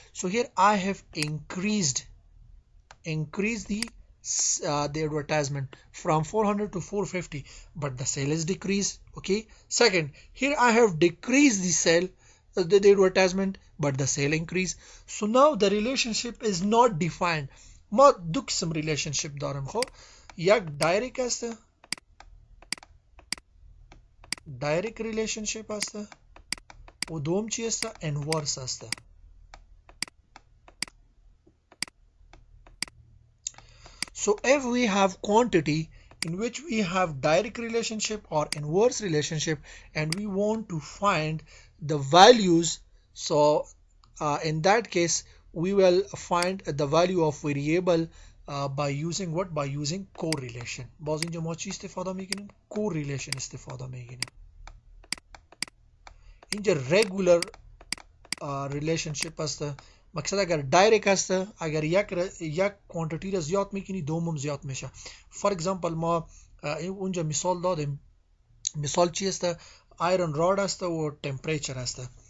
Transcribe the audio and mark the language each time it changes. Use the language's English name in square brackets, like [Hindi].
[English] So here I have increased the advertisement from 400 to 450, but the sale is decreased. Okay, second, here I have decreased the sale the advertisement but the sale increase. So now the relationship is not defined. [Persian] ما دو قسم relationship دارم. خب یک direct است direct relationship است و دوم چی است inverse است. [English] So if we have quantity in which we have direct relationship or inverse relationship and we want to find the values, so in that case we will find the value of variable by using what? By using correlation. [Persian] باز اینجا ما چی استفاده میکنیم؟ correlation استفاده میکنیم. اینجا regular relationship است. مقصد اگر دایرکت است، اگر یک کوانتیتی را زیاد میکنی دومم زیاد میشه. فور ایگزامپل ما اونجا مثال دادیم، مثال چی است؟ آیرن راد است و تمپریچر است.